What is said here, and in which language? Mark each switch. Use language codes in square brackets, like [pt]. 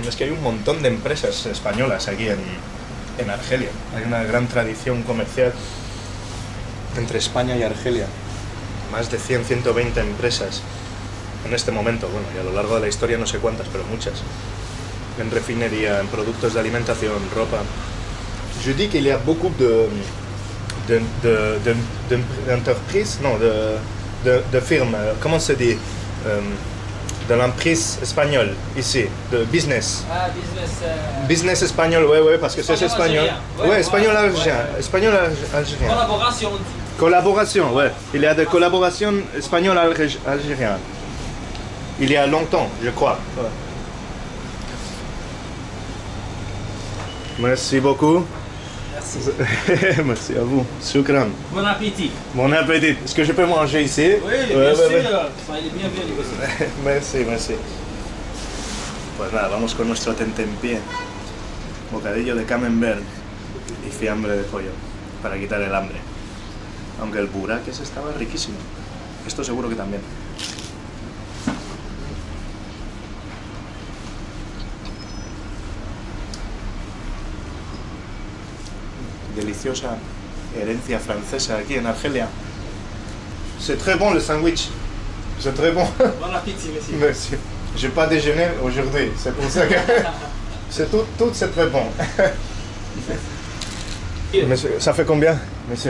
[es] Es que hay un montón de empresas españolas aquí en Argelia. Hay una gran tradición comercial entre España y Argelia. Más de 100, 120 empresas en este momento. Bueno, y a lo largo de la historia no sé cuántas, pero muchas. En refinería, en productos de alimentación, ropa. [fr] Je dis qu'il y a beaucoup d'entreprises, non, de firmes, comment se dit, de l'emprise espagnole ici, de business. Ah, business. Business espagnol, ouais, parce que c'est espagnol. Espagnol-algérien. Ouais, Ouais, espagnol-algérien. ouais. Espagnol-algérien. Collaboration, on dit. Collaboration, ouais. Il y a des collaborations espagnol-algériennes. Il y a longtemps, je crois. Ouais. Merci beaucoup. Merci. Merci à vous. Shukran. Bon appétit. Bon appétit. Est-ce que je peux manger ici? Oui, Ouais, bien ouais, sûr. ouais. Soyez les bienvenus aussi. Merci, merci. [es] Pues nada, vamos con nuestro tentempié. Bocadillo de camembert y fiambre de pollo para quitar el hambre. Aunque el burak ese estaba riquísimo. Esto seguro que también. Deliciosa herencia francesa aquí en Argelia. [fr] C'est très bon le sandwich. C'est très bon. Bon appétit, monsieur. Merci. J'ai pas déjeuné aujourd'hui, c'est pour ça que c'est tout c'est très bon. Monsieur, ça fait combien, monsieur?